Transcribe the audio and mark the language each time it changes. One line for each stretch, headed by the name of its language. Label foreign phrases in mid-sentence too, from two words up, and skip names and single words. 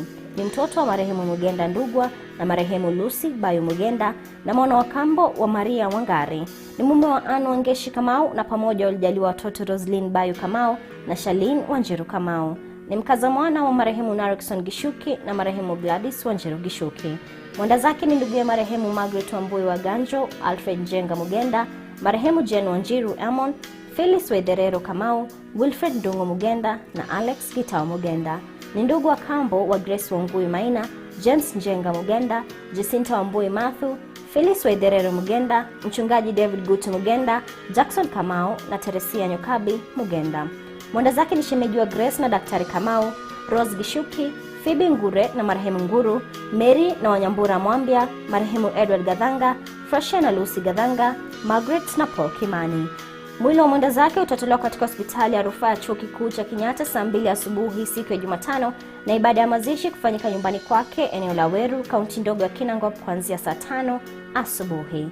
Swahili: Ni mtoto wa marehemu Mugenda Ndugwa na marehemu Lucy Bayo Mugenda na mwana wa kambo wa Maria Wangari. Ni mume wa Anne Wangeshi Kamau na pamoja walijaliwa watoto Roslyn Bayo Kamau na Shalin Wanjiru Kamau. Ni mkaza mwana wa marehemu Narikson Gishuki na marehemu Gladys Wanjiru Gishuki. Mwenda zake ni ndugu ya marehemu Margaret Wambui wa Ganjo, Alfred Njenga Mugenda, marehemu Jen Wanjiru Amon, Phyllis Wederero Kamau, Wilfred Ndungu Mugenda na Alex Gitao Mugenda. Ni ndugu wa kambo wa Grace Wangui Maina, James Njenga Mugenda, Jacinta Wambui Mathu, Phyllis Wederero Mugenda, mchungaji David Gutu Mugenda, Jackson Kamau na Teresia Nyokabi Mugenda. Mwenda zake ni shemeji wa Grace na Daktari Kamau, Rose Gishuki, Phoebe Ngure na marehemu Nguru, Mary na Wanyambura Mwambia, marehemu Edward Gadhanga, Frasha na Lucy Gadhanga, Margaret na Paul Kimani. Mwili wa mwenda zake utatolewa katika hospitali ya rufaa ya Chuo Kikuu cha Kenyatta saa 2 asubuhi siku ya Jumatano na ibada ya mazishi kufanyika nyumbani kwake eneo la Weru, kaunti ndogo ya Kinangop kuanzia saa 5 asubuhi.